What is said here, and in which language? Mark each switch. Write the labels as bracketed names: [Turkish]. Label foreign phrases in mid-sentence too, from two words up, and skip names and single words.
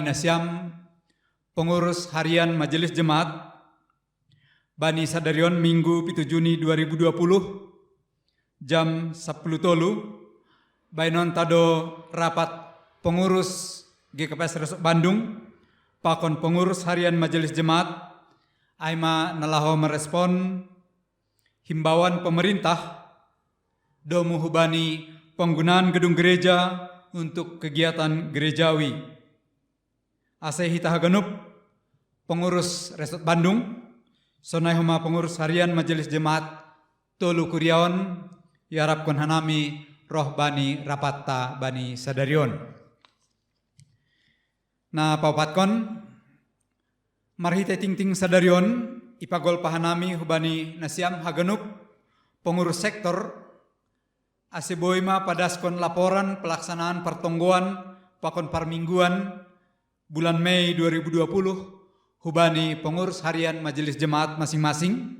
[Indonesian] nasyam, pengurus harian majelis jemaat, [Batak Simalungun] bani sadarion [Indonesian] Minggu 7 Juni 2020, jam 10 tolu, [Batak Simalungun] bainon tado [Indonesian] rapat pengurus GKPS Resort Bandung, pakon pengurus harian majelis jemaat, [Batak Simalungun] aima nalaho [Indonesian] merespon himbauan pemerintah [Batak Simalungun] domu hubani [Indonesian] penggunaan gedung gereja untuk kegiatan gerejawi. [Batak Simalungun] Ase hita hagenup pengurus Resort Bandung, sonai homa [Indonesian] pengurus harian majelis jemaat [Batak Simalungun] tolu kuriaon, yarapkon hanami roh bani rapatta bani sadarion. Na paupatkon marhite ting-ting sadarion ipagol pahanami hubani nasyam hagenup [Indonesian] pengurus sektor [Batak Simalungun] Aseboima padaskon [Indonesian] laporan pelaksanaan [Batak Simalungun] pertonggoan pakon parmingguan bulan Mei 2020 hubani [Indonesian] pengurus harian majelis jemaat masing-masing.